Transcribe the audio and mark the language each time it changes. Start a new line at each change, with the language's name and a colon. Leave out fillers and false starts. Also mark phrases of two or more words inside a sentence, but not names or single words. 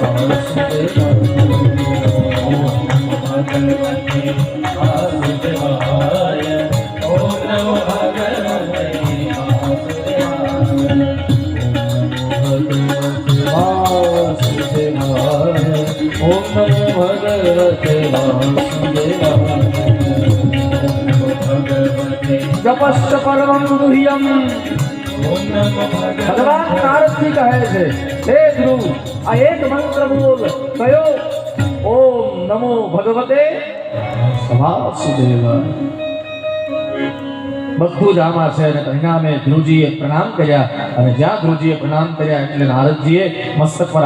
Sanskrit: वासुदेवाय ओम नमो भगवते वासुदेवाय ओम नमो भगवते वासुदेवाय जपश्च परमं गुह्यं
Gujarati: भगवान नारदजी કહે છે હે ધ્રુવ આ એક મંત્ર બોલ કયો
Sanskrit: ઓમ નમો ભગવતે વાસુદેવાય
Gujarati: બધું જ આમાં છે અને પરિણામે ધ્રુવજીએ પ્રણામ કર્યા અને જ્યાં ધ્રુવજીએ પ્રણામ કર્યા એટલે નારદજીએ મસ્તક પર